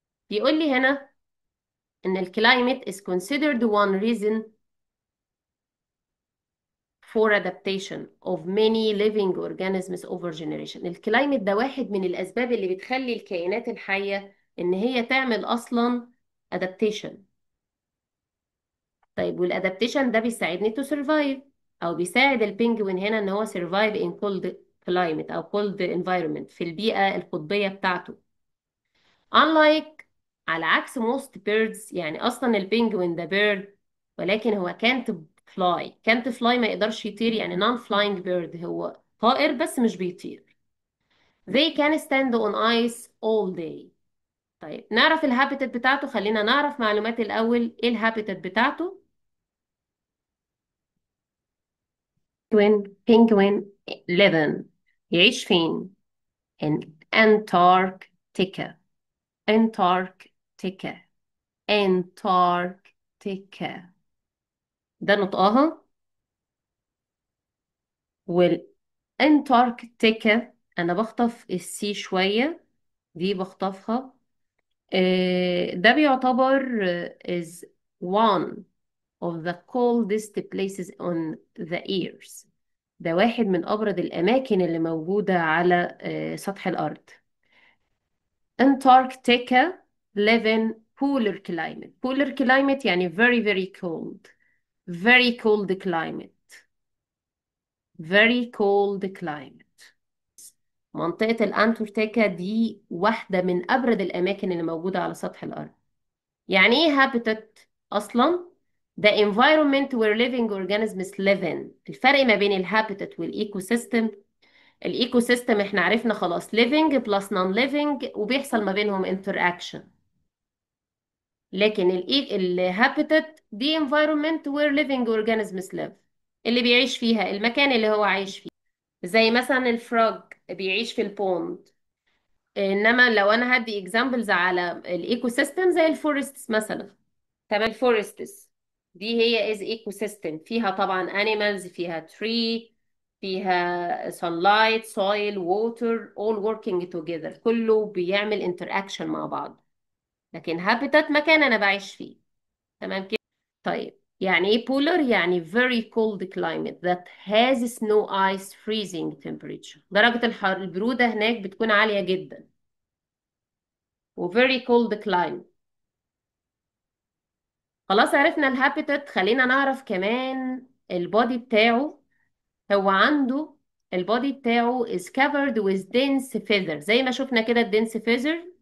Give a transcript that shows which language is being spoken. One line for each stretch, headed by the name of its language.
Arabic: بيقول لي هنا ان الكلايمت
English: is considered one reason for adaptation of many living organisms over generation.
Arabic: الكلايمت ده واحد من الاسباب اللي بتخلي الكائنات الحية ان هي تعمل اصلا adaptation. طيب والادابتيشن ده بيساعدني تو سرفايف، او بيساعد البينجوين هنا ان هو سرفايف ان كولد كلايمت او كولد انفايرمنت، في البيئه القطبيه بتاعته.
English: unlike،
Arabic: على عكس
English: most birds.
Arabic: يعني اصلا البينجوين ده بيرد، ولكن هو
English: can't fly
Arabic: ما يقدرش يطير، يعني
English: non flying bird،
Arabic: هو طائر بس مش بيطير.
English: they can stand on ice all day.
Arabic: طيب نعرف الهابيتات بتاعته. خلينا نعرف معلومات الاول. ايه الهابيتات بتاعته؟ بينجوين ليفن يعيش فين؟
English: in Antarctica.
Arabic: Antarctica. Antarctica. أنتاركتيكا. ده نطقها. والأنتاركتيكا أنا بخطف السي شوية، دي بخطفها. ده بيعتبر
English: is one of the coldest places on the earth.
Arabic: ده واحد من أبرد الأماكن اللي موجودة على سطح الأرض.
English: Antarctica live in polar climate. polar climate يعني very very cold. very cold climate. very cold climate.
Arabic: منطقة الأنتاركتيكا دي واحدة من أبرد الأماكن اللي موجودة على سطح الأرض. يعني إيه
English: habitat أصلا؟ The environment where living organisms live in.
Arabic: الفرق ما بين الهابيتات والإيكو سيستم. الإيكو سيستم إحنا عرفنا خلاص
English: living plus non-living
Arabic: وبيحصل ما بينهم interaction. لكن الهابيتات دي
English: environment where living organisms live.
Arabic: اللي بيعيش فيها المكان اللي هو عايش فيه. زي مثلا الفروج بيعيش في البوند. انما لو انا هدي اكزامبلز على الايكو سيستم زي الفورستس مثلا. تمام. الفورستس دي هي از ايكو سيستم، فيها طبعا animals، فيها tree، فيها
English: sunlight soil water all working together،
Arabic: كله بيعمل interaction مع بعض. لكن habitat مكان انا بعيش فيه. تمام كده. طيب يعني ايه
English: polar؟ يعني very cold climate that has snow ice freezing temperature.
Arabic: درجة البرودة هناك بتكون عالية جدا.
English: و very cold climate.
Arabic: خلاص عرفنا الهابيتات، خلينا نعرف كمان البودي بتاعه. هو عنده البودي بتاعه
English: is covered with dense feather،
Arabic: زي ما شفنا كده الدنس feather.